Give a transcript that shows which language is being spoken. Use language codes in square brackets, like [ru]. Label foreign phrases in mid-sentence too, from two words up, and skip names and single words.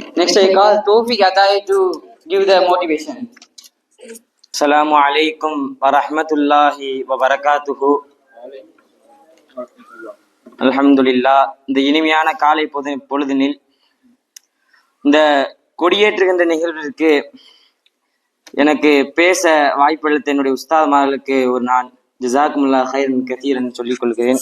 [en] Next I call Tawfiq Atai to give the motivation. [ar] السلام عليكم ورحمة الله وبركاته. [ta] அல்ஹம்துலில்லா. இந்த இனிமையான காலை பொழுதினில் இந்த கொடியேற்றுகின்ற நிகழ்விற்கு எனக்கு பேச வாய்ப்பளித்த என்னுடைய உஸ்தாத்மார்களுக்கு ஒரு நான் [ar] جزاكم الله خيرا كثيرا [ta] சொல்லிக் கொள்கிறேன்.